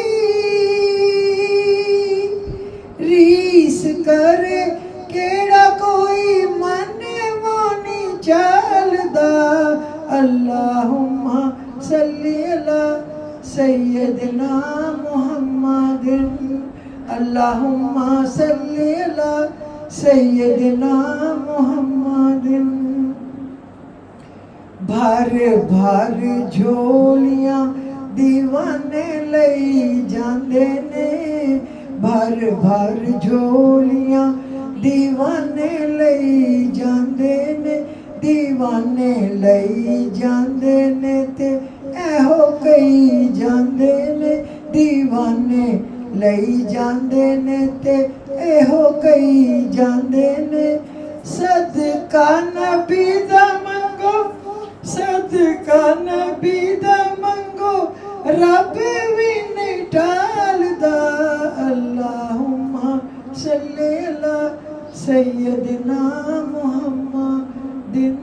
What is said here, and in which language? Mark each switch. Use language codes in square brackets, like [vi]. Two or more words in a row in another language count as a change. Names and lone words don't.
[pa] ریس کرے کیڑا کوئی من وانی چلدا، [ar] اللہم صلی علی سیدنا محمد، اللہم صلی علی سیدنا محمد، [pa] بھر بھر جھولیاں دیوانے لئی جاندے نے، بھر بھر جھولیاں دیوانے لئی جاندے نے، دیوانے لئی جاندے نے تے ایہو کئی جاندے نے، دیوانے لئی جاندے نے تے ایہو کئی جاندے نے، صدقہ نبی دا منگو، صدقہ نبی دا منگو، رب بھی نہیں ٹالدا، [ar] اللہم صلی علی سیدنا محمد،